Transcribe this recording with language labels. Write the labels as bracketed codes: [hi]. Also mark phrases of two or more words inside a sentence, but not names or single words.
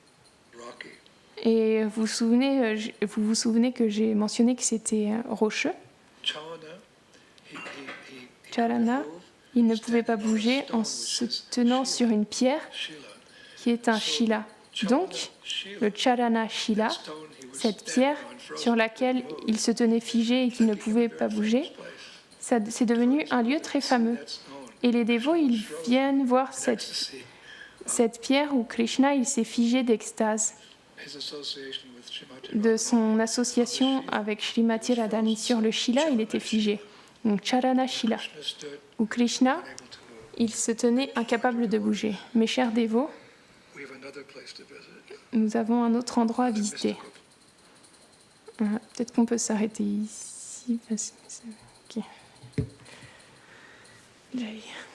[fr] Et vous vous souvenez que j'ai mentionné que c'était rocheux. Charana, il ne pouvait pas bouger en se tenant sur une pierre qui est un shila. Donc, le charana shila, cette pierre sur laquelle il se tenait figé et qu'il ne pouvait pas bouger, c'est devenu un lieu très fameux. Et les dévots, ils viennent voir cette pierre où Krishna, il s'est figé d'extase. De son association avec Srimati Radharani sur le shila, il était figé. Donc charana shila, où Krishna, il se tenait incapable de bouger. Mes chers dévots, nous avons un autre endroit à visiter. Peut-être qu'on peut s'arrêter ici. Ok. Jai.